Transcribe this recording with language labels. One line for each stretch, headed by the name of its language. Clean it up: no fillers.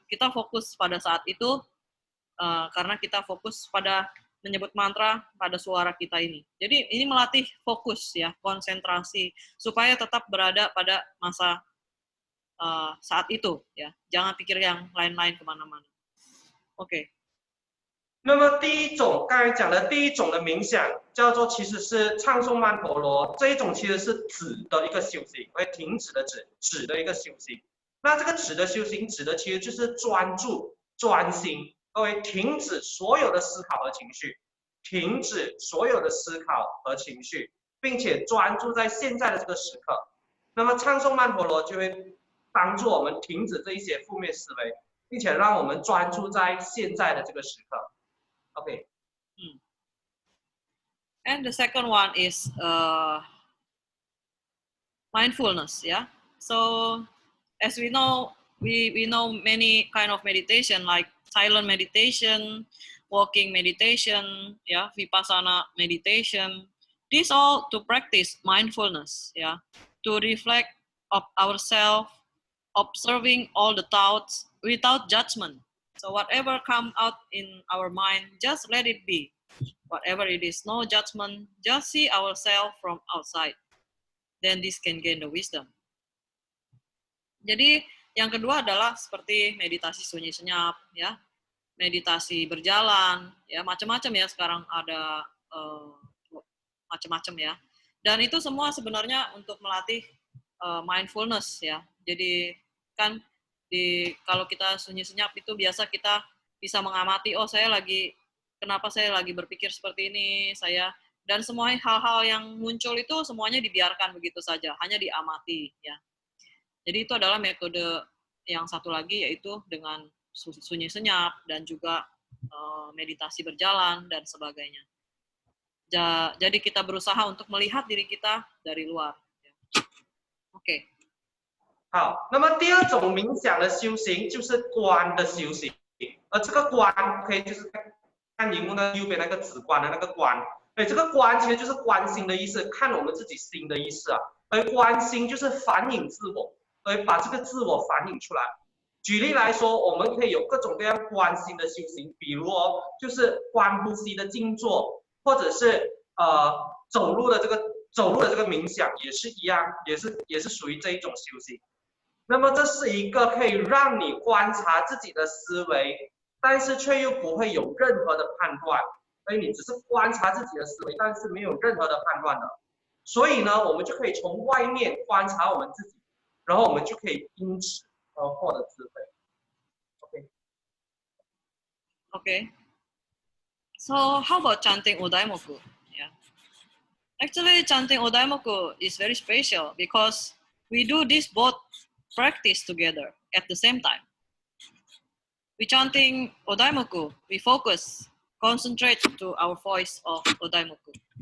Indonesian: Kita fokus pada saat itu karena kita fokus pada menyebut mantra pada suara kita ini. Jadi ini melatih fokus ya, konsentrasi supaya tetap berada pada masa saat itu ya, jangan pikir yang lain-lain kemana-mana. OK。
Chinese: 那么第一种刚才讲的第一种的冥想叫做其实是唱诵曼陀罗，这一种其实是止的一个修行，会停止的止的一个修行。那这个止的修行指的其实就是专注、专心，各位停止所有的思考和情绪，停止所有的思考和情绪，并且专注在现在的这个时刻。那么唱诵曼陀罗就会帮助我们停止这一些负面思维，并且让我们专注在现在的这个时刻。 OK。
English: And the second one is mindfulness, yeah. So as we know, we know many kind of meditation like silent meditation, walking meditation, yeah, vipassana meditation. These all to practice mindfulness, yeah, to reflect of ourselves, observing all the thoughts without judgment. So whatever come out in our mind, just let it be. Whatever it is, no judgment, just see ourselves from outside. Then this can gain the wisdom.
Indonesian: Jadi yang kedua adalah seperti meditasi sunyi senyap, ya, meditasi berjalan, ya macam-macam ya sekarang ada macam-macam ya. Dan itu semua sebenarnya untuk melatih mindfulness ya. Jadi kan kalau kita sunyi senyap itu biasa kita bisa mengamati, oh kenapa saya lagi berpikir seperti ini, dan semua hal-hal yang muncul itu semuanya dibiarkan begitu saja, hanya diamati ya. Jadi itu adalah metode yang satu lagi yaitu dengan sunyi senyap dan juga meditasi berjalan dan sebagainya. Jadi kita berusaha untuk melihat diri kita dari luar. OK。
Chinese: 好，那么第二种冥想的修行就是观的修行，而这个观可以就是看荧幕那右边那个紫观的那个观，这个观其实就是观心的意思，看我们自己心的意思啊。而观心就是反映自我，而把这个自我反映出来。举例来说，我们可以有各种各样观心的修行，比如就是观呼吸的静坐，或者是走路的这个冥想也是一样，也是属于这一种修行。那么这是一个可以让你观察自己的思维，但是却又不会有任何的判断，所以你只是观察自己的思维，但是没有任何的判断的。所以呢，我们就可以从外面观察我们自己，然后我们就可以因此获得智慧。OK。
English: So how about chanting Odaimoku? Yeah. Actually, chanting Odaimoku is very special because we do this both practice together at the same time. We chanting Odaimoku, we focus, concentrate to our voice of Odaimoku.